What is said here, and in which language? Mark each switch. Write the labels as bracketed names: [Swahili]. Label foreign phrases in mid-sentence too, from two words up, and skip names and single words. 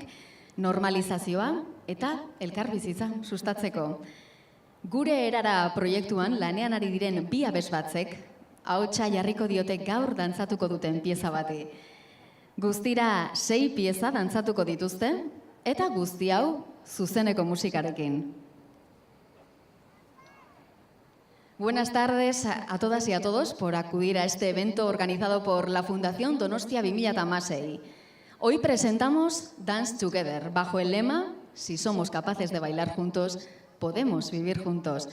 [Basque] Normalizazioa eta elkarbizitza sustatzeko. Gure erara proiektuan lanean ari diren 2 abesbatzek ahotsa jarriko diote gaur dantzatuko duten pieza bati. Guztira 6 pieza dantzatuko dituzte eta guzti hau zuzeneko musikarekin. [Spanish] Buenas tardes a todas y a todos por acudir a este evento organizado por la Fundación Donostia 2016. Hoy presentamos Dance Together, bajo el lema "Si somos capaces de bailar juntos, podemos vivir juntos".